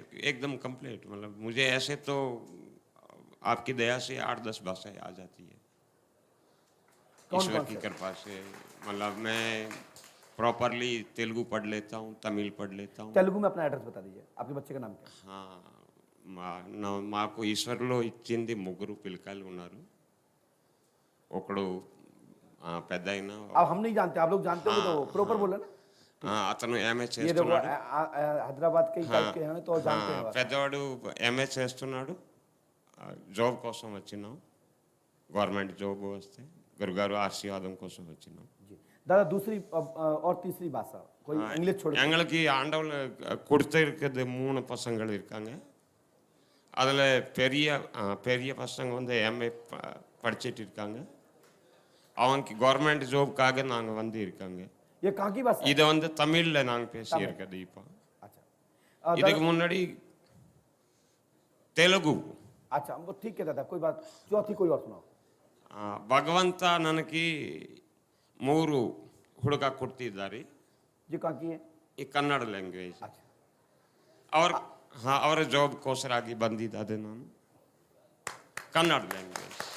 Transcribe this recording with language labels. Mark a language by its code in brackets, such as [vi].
[hi] एकदम कंप्लीट। मतलब मुझे ऐसे तो आपकी दया से 8-10 भाषाएं आ जाती है, ईश्वर की कृपा से। मतलब मैं प्रॉपरली तेलुगु पढ़ लेता हूँ, तमिल पढ़ लेता हूँ। तेलुगु में अपना एड्रेस बता दीजिए, आपके बच्चे का नाम क्या है? हाँ [te] మాకు ఈశ్వర్లో ఇచ్చింది ముగ్గురు పిల్లకాయలు ఉన్నారు. ఒకడు పెద్దాయన, [hi] अब हम नहीं जानते, आप लोग जानते हो तो प्रॉपर बोले ना। [te] అతను ఎంఏ [hi] ये देखो [te] చేస్తున్నాడు। [hi] हैदराबाद के टाइप के हैं तो जानते हैं। [te] పెద్దవాడు ఎంఏ చేస్తున్నాడు। జాబ్ కోసం వచ్చినాం, గవర్నమెంట్ జాబ్ వస్తే గురుగారు ఆశీర్వాదం కోసం వచ్చినాం। [hi] जी दादा दूसरी और तीसरी भाषा कोई इंग्लिश छोड़ के? [ta] எங்களுக்கு ஆண்டவன் கொடுத்திருக்கிறது 3 பசங்கள் இருக்காங்க। அதில் பெரிய பசங்க வந்து எம்ஏ படிச்சிட்டு இருக்காங்க। அவங்களுக்கு கவர்மெண்ட் ஜாப்காக நாங்கள் வந்து இருக்காங்க। [hi] ये कहाँ की भाषा है? [ta] இதை வந்து தமிழில் நாங்கள் பேசியிருக்கிறது இப்போ। [hi] अच्छा [ta] இதுக்கு முன்னாடி தெலுங்கு। [hi] अच्छा वो ठीक है दादा, कोई बात। चौथी कोई और सुनाओ। [kn] ಭಗವಂತ ನನಗೆ 3 ಹುಡುಗ ಕೊಡ್ತಿದ್ದಾರೆ। [hi] ये कहाँ की है? [kn] ಈ ಕನ್ನಡ ಲ್ಯಾಂಗ್ವೇಜ್। [hi] अच्छा और हाँ [kn] ಅವರ ಜಾಬ್ಗೋಸ್ಕರಾಗಿ ಬಂದಿದ್ದಾರೆ ನಾನು, [hi] कन्नड़ लैंग्वेज।